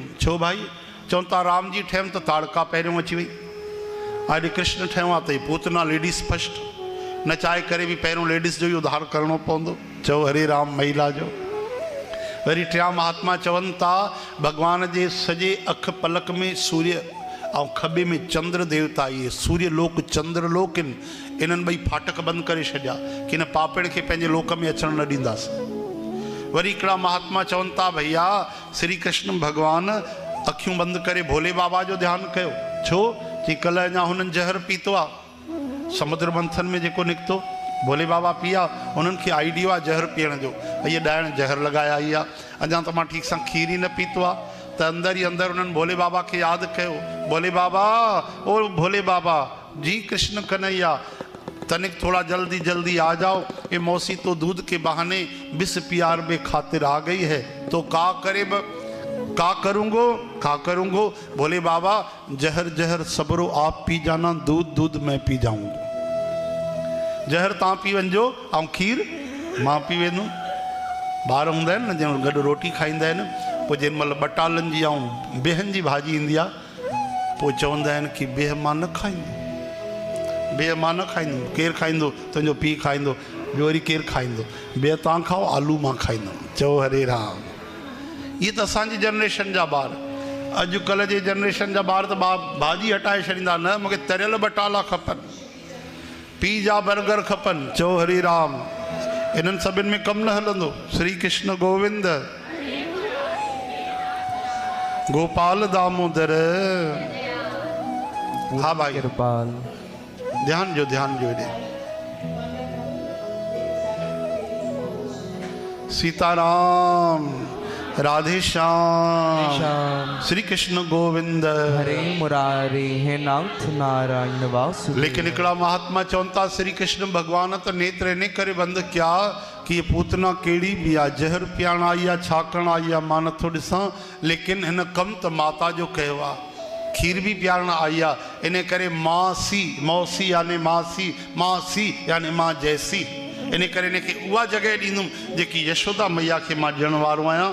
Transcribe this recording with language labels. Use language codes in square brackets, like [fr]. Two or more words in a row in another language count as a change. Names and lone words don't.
[sd] छो भाई? चवनि था राम जी ठहियमि त ताड़का पहिरियों अची वई, अॼु कृष्ण ठहियो आहे त पूतना [en] ladies first, [sd] न चाहे करे बि पहिरियों लेडीज़ जो ई उधार करिणो पवंदो। चओ हरे राम महिला जो। वरी टिया महात्मा चवनि था भगवान जे सॼे अख पलक में सूर्य ऐं खॿे में चंद्र देवता, इहे सूर्य लोक चंद्र लोक आहिनि, इन्हनि ॿई फाटक बंदि करे छॾिया कि न पापड़ खे पंहिंजे लोक में अचणु न ॾींदासीं। वरी हिकिड़ा महात्मा चवनि था भैया श्री कृष्ण भगवान अखियूं बंदि करे भोले बाबा जो ध्यानु कयो। छो? कि कल्ह अञा हुननि जहर पीतो आहे, समुद्र मंथन में जेको निकितो भोले बाबा पिया, उन्हनि खे आइडियो आहे जहर पीअण जो, इहे ॾाइण जहर लॻाए आई आहे। अञा त मां ठीक सां खीर ई न पीतो आहे, त अंदरि ई अंदरि उन्हनि भोले बाबा खे यादि कयो, [hi] भोले बाबा ओ भोले बाबा जी कृष्ण कन्हैया तनिक थोड़ा जल्दी जल्दी आ जाओ, ये मौसी तो दूध के बहाने बिस प्यार में खातिर आ गई है, तो का करूँगो? बोले बाबा जहर जहर सबरो आप पी जाना, दूध दूध मैं पी जाऊँगा। [sd] जहर तव्हां पी वञिजो ऐं खीर मां पी वेंदुमि। ॿार हूंदा आहिनि न जंहिं गॾु रोटी खाईंदा आहिनि, पोइ जेॾीमहिल बटालनि जी ऐं बिहनि जी भाॼी ईंदी आहे, पोइ चवंदा आहिनि कि बिह मां न खाईंदुमि, बे मां न खाईंदुमि, केरु खाईंदो? तुंहिंजो पीउ खाईंदो, ॿियो वरी केरु खाईंदो? बे तव्हां खाओ, आलू मां खाईंदुमि। चओ हरे राम। [hi] ये तो [sd] असांजी जनरेशन जा ॿार। अॼुकल्ह जे जनरेशन जा ॿार त भाॼी हटाए छॾींदा, न मूंखे तरियल बटाला खपनि, [en] pizza burger [sd] खपनि। चओ हरे राम। इन्हनि सभिनि में कमु न हलंदो। श्री कृष्ण गोविंद गोपाल दामोदर। हाँ भाई, कृपाल। ध्यान जो, ध्यान जो। सीताराम, राधे श्याम, श्री कृष्ण गोविंद, हरे मुरारी, हे नाथ नारायण वासुदेव। लेकिन हिकिड़ा महात्मा चवनि था श्री कृष्ण भगवान त नेत्र इन करे बंदि कया कि ये पूतना कहिड़ी बि आहे, जहर पीअण आई आहे, छा करणु आई आहे मां नथो ॾिसां, लेकिन हिन कमु त माता जो कयो आहे, खीर बि पीआरण आई आहे। इन करे मासी, मौसी यानी मासी, मासी यानी मां जैसी, इन करे इनखे उहा जॻह ॾींदुमि जेकी यशोदा मैया खे मां ॾियण वारो आहियां।